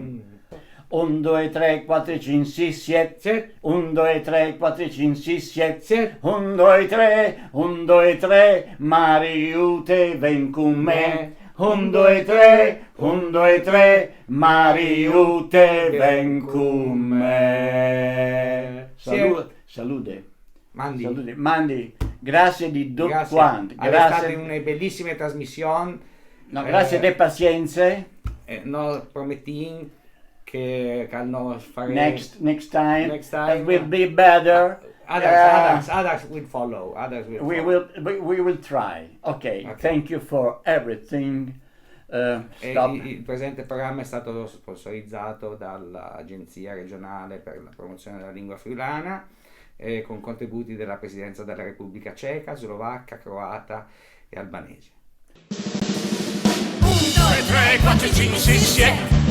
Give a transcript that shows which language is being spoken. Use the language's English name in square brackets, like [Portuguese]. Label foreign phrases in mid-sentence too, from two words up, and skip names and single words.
[Friulian] 1, 2, 3, 4, 5, 6, 7. 1, 2, 3, 4, 5, 6, 7. 1, 2, 3, 1, 2, 3, Mariute, ven con me. 1, 2, 3, 1, 2, 3, Mariute, ven con me. Salute. Mandi. [Italian] Grazie di tutto quanto. Grazie di una bellissima trasmissione. [Friulian] No, grazie di pazienze. No, promettin che nos fare [English] Next time Next will be better. Others will follow. We will try. Okay. Thank you for everything. Stop. [Italian] Il presente programma è stato sponsorizzato dall'Agenzia regionale per la promozione della lingua friulana, con contributi della Presidenza della Repubblica Ceca, Slovacca, Croata e Albanese. 1, 2, 3, 4, 5, 6, 7.